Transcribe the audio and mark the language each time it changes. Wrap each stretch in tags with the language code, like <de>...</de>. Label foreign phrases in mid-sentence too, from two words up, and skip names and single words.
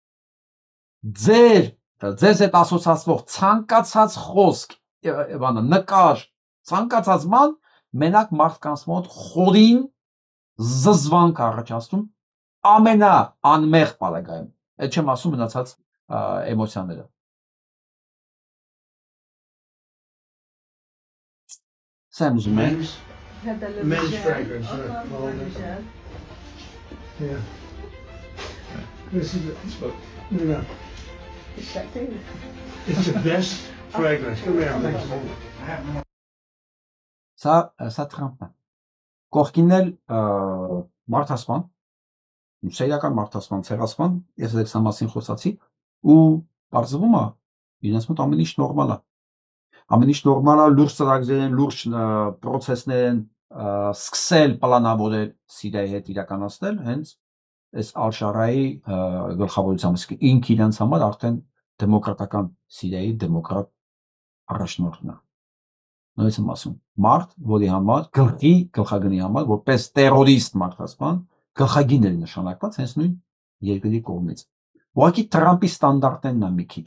<hy>Ձեզ հետ ասոցացվող ցանկացած խոսք, նկար, ցանկացած բան մենակ մարդկանց մոտ խորին զզվանք առաջացնում ամենաանմեղ պարագայում։ Այդ չեմ ասում մնացած էմոցիաները։ Սա ուզում ենք</hy> <en>Men's fragrance. Yeah. This is it's the best fragrance. Come here.</en> <hy>Սա Թրամփն է։ Կողքին էլ մարդասպան, սերիական մարդասպան, ցեղասպան, ես այդ համասին խոսացի ու բարձվում է իրենց մոտ ամեն ինչ նորմալ է։ Ամեն ինչ նորմալ է, լուրջ ծրագրեր են, լուրջ պրոցեսներ են, սկսել պլանավորել Սիրիայի հետ իրականացնել, հենց այս Ալ-Շարայի գլխավորությամբ ինքը իրենց համար արդեն դեմոկրատական Սիրիայի դեմոկրատ առաջնորդն է։ Նույնիսկ եմ ասում, մարդ, որի համար գլխագնի համար, որպես տերորիստ մարդասպան, գլխագին էր նշանակված հենց նույն երկրի կողմից։ Ուղղակի Թրամփի ստանդարտներն է</hy>